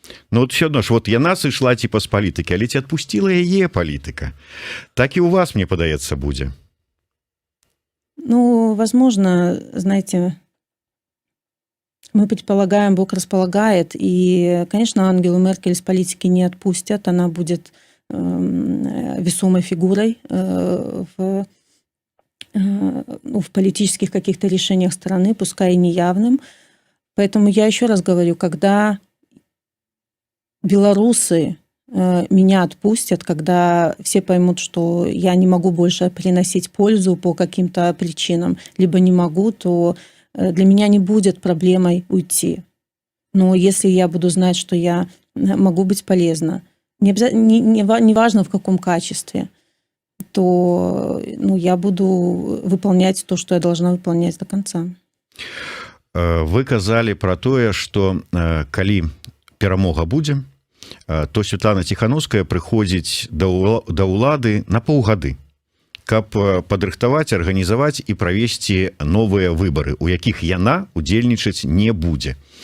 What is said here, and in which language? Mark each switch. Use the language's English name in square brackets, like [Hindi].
[Belarusian] Ну вот все одно ж, вот яна сышла типа з палітыкі, але ці адпусціла яе палітыка. Так и у вас, мне падаецца, будзе. [Russian] Ну, возможно, знаете, мы предполагаем, Бог располагает, и, конечно, Ангелу Меркель с политики не отпустят, она будет весомой фигурой в политических каких-то решениях страны, пускай и неявным. Поэтому я еще раз говорю, когда белорусы меня отпустят, когда все поймут, что я не могу больше приносить пользу по каким-то причинам, либо не могу, то для меня не будет проблемой уйти. Но если я буду знать, что я могу быть полезна, не важно в каком качестве, то я буду выполнять то, что я должна выполнять до конца. [Belarusian] Вы казалі про тое, что калі перамога будзе, то Светлана Ціханаўская прыходзіць да ўлады на паўгады, каб падрыхтаваць, арганізаваць і правесці новыя выбары, у якіх яна удзельнічаць не будзе.